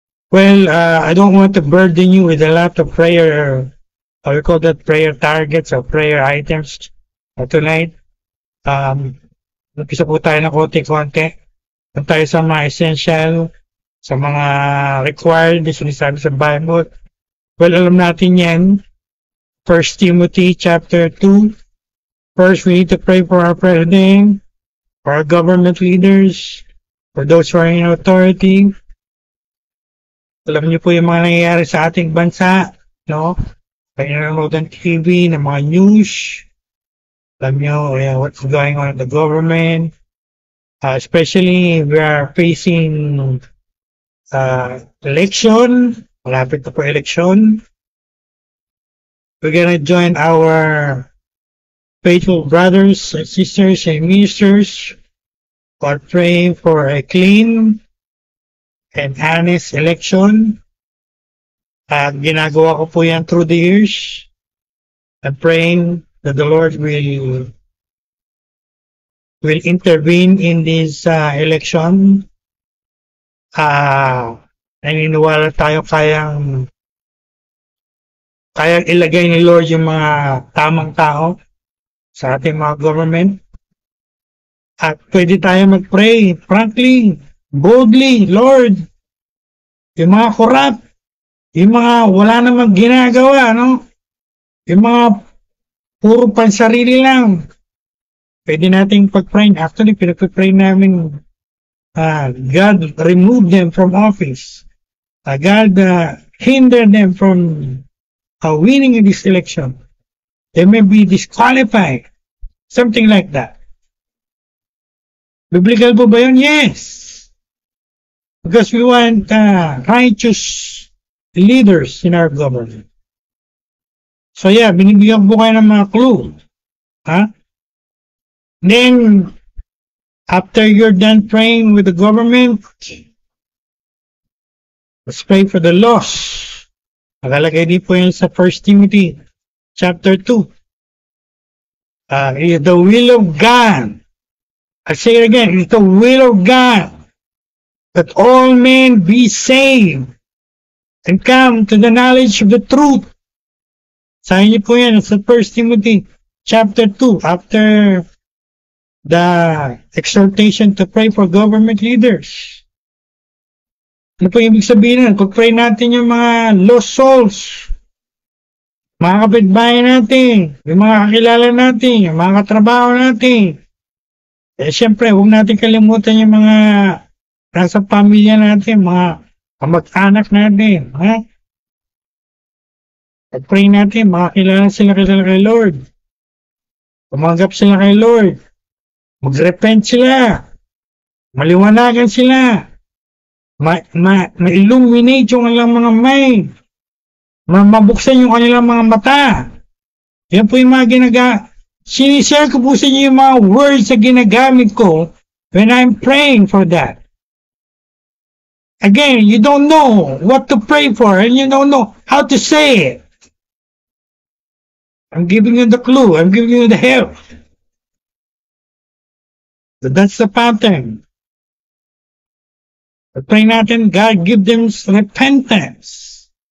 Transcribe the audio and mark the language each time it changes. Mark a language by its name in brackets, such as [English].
[English] Well, I don't want to burden you with a lot of prayer, or we call that prayer targets or prayer items tonight. [Filipino] Nagpisa po tayo ng konti-konti. Kung tayo sa mga essential, sa mga required, sinasabi sa Bible. Well, alam natin yan. 1 Timothy chapter 2. [English] First, we need to pray for our president, for our government leaders, for those who are in authority. [Filipino] Alam niyo po yung mga nangyayari sa ating bansa, no? Kaya nanonood ng TV, ng mga news. Alam niyo [English] what's going on in the government. Especially, we are facing election. [Filipino] Malapit na po [English] election. We're gonna join our faithful brothers and sisters and ministers who are praying for a clean and honest election. [Filipino] Ginagawa ko po yan [English] through the years. I'm praying that the Lord will intervene in this election. [Filipino] Naniniwala tayo kayang ilagay ni Lord yung mga tamang tao sa ating mga government. At pwede tayo mag-pray, [English] frankly, boldly, [Filipino] Lord, yung mga corrupt, yung mga wala namang ginagawa, no? Yung mga puro pansarili lang. Pwede nating pag-pray. [English] Actually, [Filipino] pinag-pray namin, [English] God remove them from office. God hinder them from winning in this election. They may be disqualified. Something like that. Biblical [Filipino] po ba yun? [English] Yes. Because we want righteous leaders in our government. So yeah, [Filipino] binibigyan po kayo ng mga clue. [English] Then, after you're done praying with the government, let's pray for the lost. [Filipino] Nakalagay din po yun sa 1 Timothy chapter 2. [English] It is the will of God. I say it again, it is the will of God that all men be saved and come to the knowledge of the truth. [Filipino] Sabi niyo po yan sa [English] 1 Timothy chapter 2, after the exhortation to pray for government leaders. [Filipino] Ano po ibig sabihin nun? Pag-pray natin yung mga lost souls, mga kapitbahay natin, yung mga kakilala natin, yung mga katrabaho natin. Eh, syempre, huwag natin kalimutan yung mga nasa pamilya natin, mga kamag-anak natin. Ha? Pag-pray natin, makakilala sila kay Lord. Tumanggap sila kay Lord. Mag-repent sila. Maliwanagan sila. Ma-illuminate yung kanilang mga mind. Mabuksan yung kanilang mga mata. Yan po yung mga sinishare ko po sa inyo yung mga words na ginagamit ko [English] when I'm praying for that. Again, you don't know what to pray for and you don't know how to say it. I'm giving you the clue. I'm giving you the help. So that's the pattern. Pray [Filipino] natin, [English] God give them repentance.